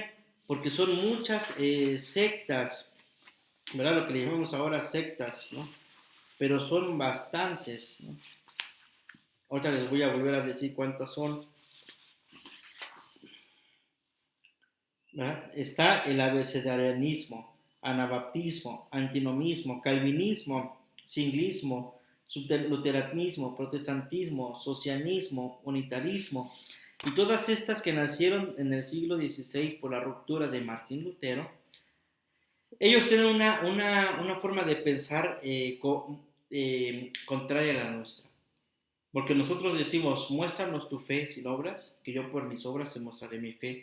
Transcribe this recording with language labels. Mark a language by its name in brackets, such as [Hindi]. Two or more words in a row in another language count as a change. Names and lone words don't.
[Spanish] Porque son muchas sectas, ¿verdad? Lo que le llamamos ahora sectas, ¿no? Pero son bastantes, ¿no? Ahorita les voy a volver a decir cuántos son, ¿verdad? Está el abecedarianismo, anabaptismo, antinomismo, calvinismo, singlismo, luteranismo, protestantismo, socianismo, unitarismo, y todas estas que nacieron en el siglo XVI por la ruptura de Martín Lutero. Ellos tienen una forma de pensar contraria a la nuestra. Porque nosotros decimos, muéstranos tu fe sin obras, que yo por mis obras te mostraré mi fe.